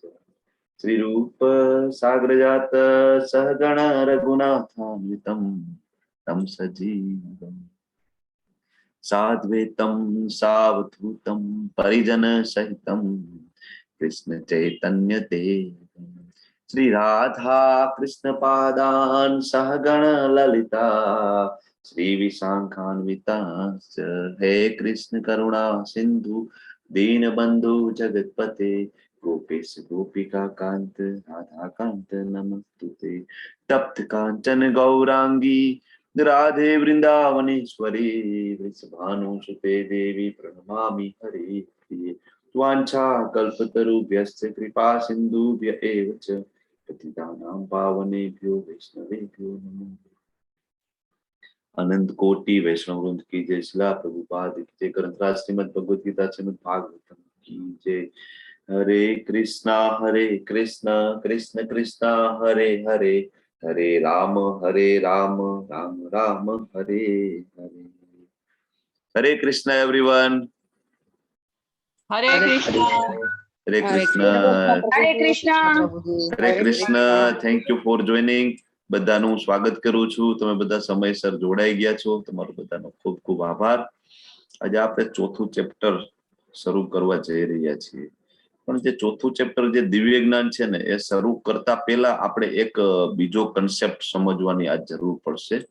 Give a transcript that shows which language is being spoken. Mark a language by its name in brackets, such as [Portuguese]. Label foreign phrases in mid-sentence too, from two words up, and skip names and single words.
[Sanskrit] શ્રી રૂપ સાગ્રજાત સહગણ રઘુનાથાન્વિતમ તમ સજીવમ સાદ્વૈતમ સાવધૂતમ પરિજન સહિતમ કૃષ્ણ ચૈતન્ય દેવમ શ્રી રાધા કૃષ્ણ પાદાન સહગણ લલિતા શ્રી વિશાખાન્વિતાંશ્ચ. હે કૃષ્ણ કરુણા સિંધુ દીનબંધુ જગતપતે गोपेश गोपिका कांत राधा कांत नमस्तुते. तप्त कांचन गौरांगी राधे वृंदावनेश्वरी वृषभानुसुते देवी प्रणमामि हरे प्रिये. वाञ्छा कल्पतरुभ्यश्च कृपा सिन्धुभ्य एव च पतितानां पावनेभ्यो वैष्णवेभ्यो नमो. [Hindi] अनंत कोटि वैष्णव वृंद की जय. शिला प्रभुपाद की जय. ग्रंथराज श्रीमद् भगवद गीता श्रीमद् भागवतम की जय. [Sanskrit] हरे कृष्ण कृष्ण कृष्ण हरे हरे, हरे राम राम राम हरे हरे. [Gujarati] हरे कृष्ण एवरीवन. हरे कृष्ण. हरे कृष्ण. હરે કૃષ્ણ. હરે કૃષ્ણ. [English] thank you for joining. [Gujarati] બધાનું સ્વાગત કરું છું. તમે બધા સમયસર જોડાઈ ગયા છો. તમારો બધાનો ખૂબ ખૂબ આભાર. આજે આપણે ચોથું ચેપ્ટર શરૂ કરવા જઈ રહ્યા છીએ. પણ જે ચોથું ચેપ્ટર જે દિવ્ય જ્ઞાન છે ને, એ શરૂ કરતા પહેલા આપણે એક બીજો કન્સેપ્ટ સમજવાની આ જરૂર પડશે.